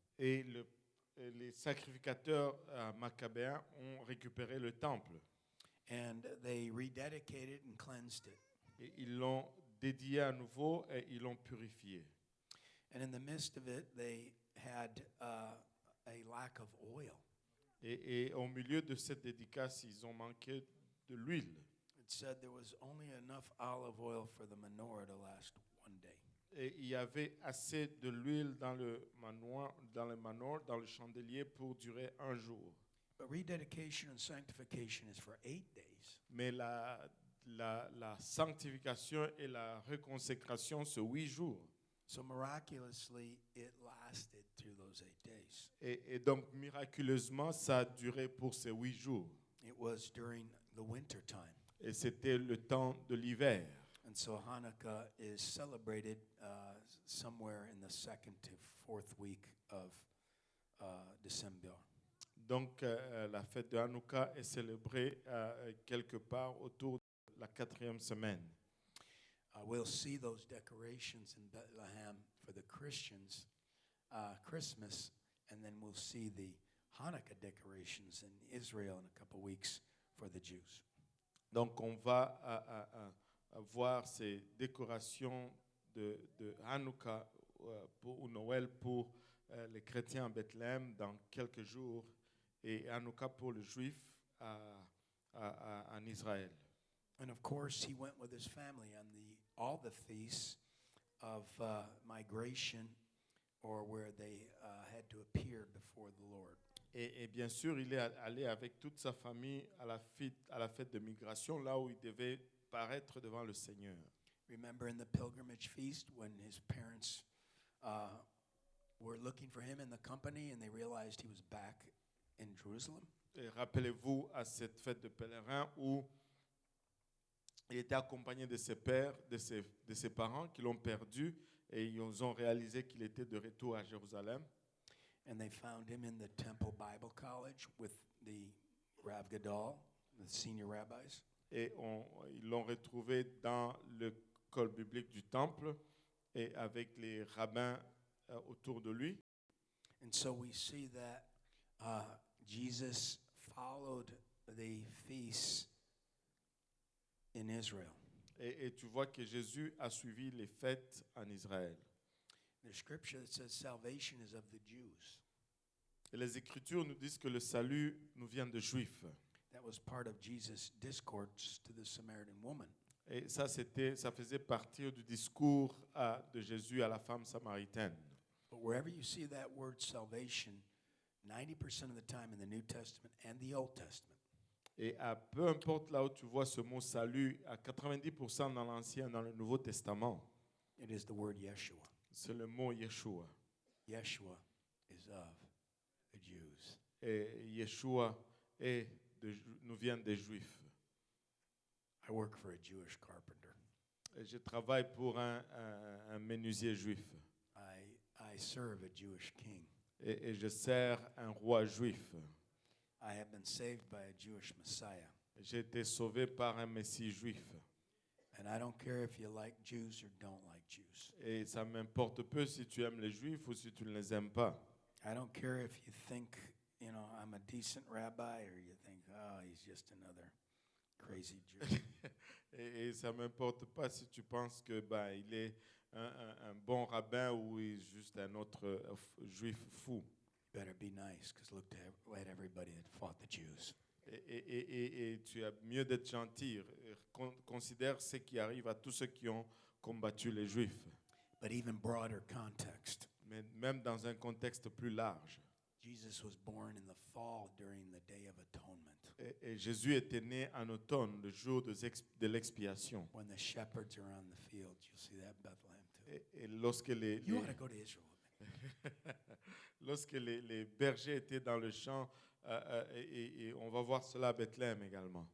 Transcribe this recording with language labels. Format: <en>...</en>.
<fr>Et les sacrificateurs maccabéens ont récupéré le temple.</fr> <en>And they rededicated and cleansed it.</en> <fr>Et ils l'ont dédié à nouveau et ils l'ont purifié.</fr> <en>And in the midst of it, they had a lack of oil.</en> <fr>Et au milieu de cette dédicace, ils ont manqué de l'huile.</fr> <en>It said there was only enough olive oil for the menorah to last one day.</en> <fr>Et il y avait assez de l'huile dans le manoir, dans le chandelier pour durer un jour.</fr> <en>But rededication and sanctification is for 8 days.</en> <fr>Mais la sanctification et la reconsécration, c'est 8 jours.</fr> <en>So miraculously, it lasted through those 8 days.</en> <fr>Et donc, miraculeusement, ça a duré pour ces 8 jours.</fr> <en>It was during the winter time.</en> <fr>Et c'était le temps de l'hiver.</fr> <en>And so Hanukkah is celebrated somewhere in the 2nd to 4th week of December.</en> <fr>Donc, la fête de Hanouka est célébrée quelque part autour de la 4e semaine.</fr> <en>We'll see those decorations in Bethlehem for the Christians, Christmas, and then we'll see the Hanukkah decorations in Israel in a couple weeks for the Jews.</en> <fr>Donc, on va voir ces décorations de Hanouka ou Noël pour les chrétiens à Bethléem dans quelques jours et Hanouka pour les Juifs en Israël.</fr> <en>And of course, he went with his family on all the feasts of migration or where they had to appear before the Lord.</en> <fr>Et bien sûr, il est allé avec toute sa famille à la fête de migration, là où il devait paraître devant le Seigneur.</fr> <en>Remember in the pilgrimage feast when his parents were looking for him in the company and they realized he was back in Jerusalem?</en> <fr>Et rappelez-vous à cette fête de pèlerin où il était accompagné de ses pères, de ses parents qui l'ont perdu et ils ont réalisé qu'il était de retour à Jérusalem.</fr> <en>And they found him in the Temple Bible College with the Rav Gadol, the senior rabbis.</en> <fr>Et ils l'ont retrouvé dans l'école biblique du temple et avec les rabbins autour de lui.</fr> <en>And so we see that Jesus followed the feasts in Israel.</en> <fr>Et tu vois que Jésus a suivi les fêtes en Israël.</fr> <en>There's scripture that says salvation is of the Jews.</en> <fr>Et les Écritures nous disent que le salut nous vient des Juifs.</fr> <en>That was part of Jesus' discourse to the Samaritan woman.</en> <fr>Et ça faisait partie du discours de Jésus à la femme samaritaine.</fr> <en>But wherever you see that word salvation, 90% of the time in the New Testament and the Old Testament,</en> <fr>et peu importe là où tu vois ce mot salut, à 90% dans l'Ancien et dans le Nouveau Testament,</fr> <en>it is the word Yeshua.</en> <fr>c'est le mot Yeshua.</fr> <en>Yeshua is of the Jews.</en> <fr>Et Yeshua nous vient des Juifs.</fr> <en>I work for a Jewish carpenter.</en> <fr>Et je travaille pour un menuisier juif.</fr> <en>I serve a Jewish king.</en> <fr>Et je sers un roi juif.</fr> <en>I have been saved by a Jewish Messiah.</en> <fr>J'ai été sauvé par un Messie juif.</fr> <en>And I don't care if you like Jews or don't like Jews.</en> <fr>Et ça m'importe peu si tu aimes les Juifs ou si tu ne les aimes pas.</fr> <en>I don't care if you think, I'm a decent rabbi or you think, oh, he's just another crazy Jew.</en> <fr>Et ça m'importe pas si tu penses que il est un bon rabbin ou il est juste un autre juif fou.</fr> <en>Better be nice, because look at everybody that fought the Jews.</en> <fr>Et tu as mieux d'être gentil. Considère ce qui arrive à tous ceux qui ont combattu les Juifs.</fr> <en>But even broader context.</en> <fr>Mais même dans un contexte plus large.</fr> <en>Jesus was born in the fall during the Day of Atonement.</en> <fr>Et Jésus était né en automne, le jour de l'expiation.</fr> <en>When the shepherds are on the field, you'll see that in Bethlehem too.</en> <fr>Et lorsque</fr> <en>You ought to go to Israel.</en> <fr>lorsque les bergers étaient dans le champ, et on va voir cela à Bethléem également.</fr>